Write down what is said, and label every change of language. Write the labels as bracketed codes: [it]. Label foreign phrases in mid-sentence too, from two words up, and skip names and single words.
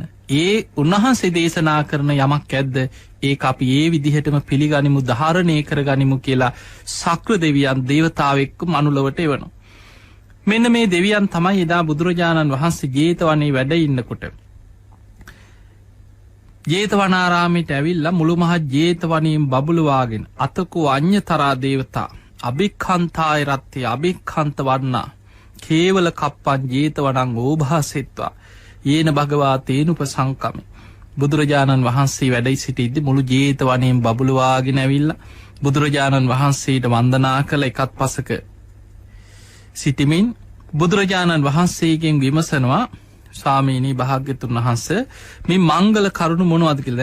[si] ඒ උන්වහන්සේ දේශනා කරන යමක් ඇද්ද ඒක අපි ඒ විදිහටම පිළිගනිමු, ධාරණය කරගනිමු කියලා සක්‍ර දෙවියන් දේවතාවෙක්ව මනුලොවට එවනවා. මෙන්න මේ දෙවියන් තමයි එදා බුදුරජාණන් වහන්සේ ජේතවනේ වැඩ ඉන්නකොට ජේතවනාරාමයට ඇවිල්ලා මුළු මහත් ජේතවනයෙන් බබළුවාගෙන [pi] අතකෝ අඤ්ඤතරා දේවතා අභික්ඛන්තාය රත්ති අභික්ඛන්ත වන්නා කේවල කප්පං ජේතවනං ඕභාසෙත්වා යේන භගවා තේනුපසංකමේ. [si] බුදුරජාණන් වහන්සේ වැඩ සිටිද්දී මුළු ජේතවනයෙන් බබළුවාගෙන ඇවිල්ලා බුදුරජාණන් වහන්සේට වන්දනා කළ එකත් පසක සිටිමින් බුදුරජාණන් වහන්සේගෙන් විමසනවා ස්වාමීනි භාග්‍යතුන් වහන්සේ මේ මංගල කරුණු මොනවද කියලා.